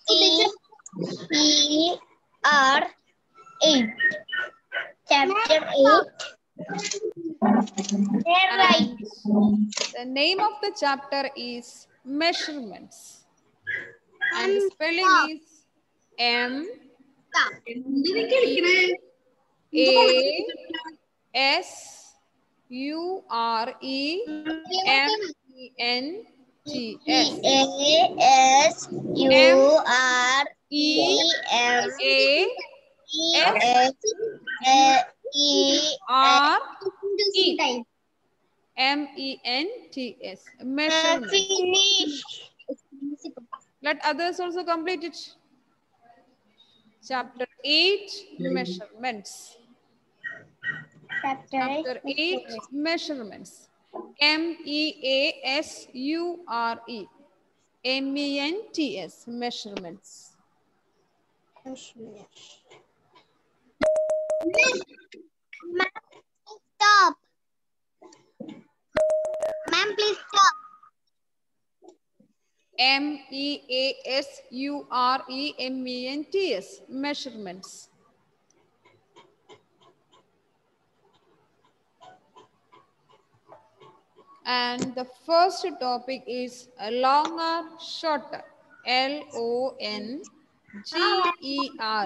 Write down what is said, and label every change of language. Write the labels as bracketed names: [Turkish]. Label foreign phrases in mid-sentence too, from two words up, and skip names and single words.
[English] E-R 8. Chapter 8. Right. The name of the chapter is Measurements. And the spelling is M A S U R E M E N T S. A-S-U-R E E-M A S R E M E N T S. Measurements. Finish. Let others also complete it. Chapter 8, Measurements. Chapter 8, Measurements. M-E-A-S-U-R-E. M-E-N-T-S. Measurements. Stop. Ma'am, please stop. M-E-A-S-U-R-E-M-E-N-T-S. Measurements. And the first topic is longer, shorter. L-O-N-G-E-R.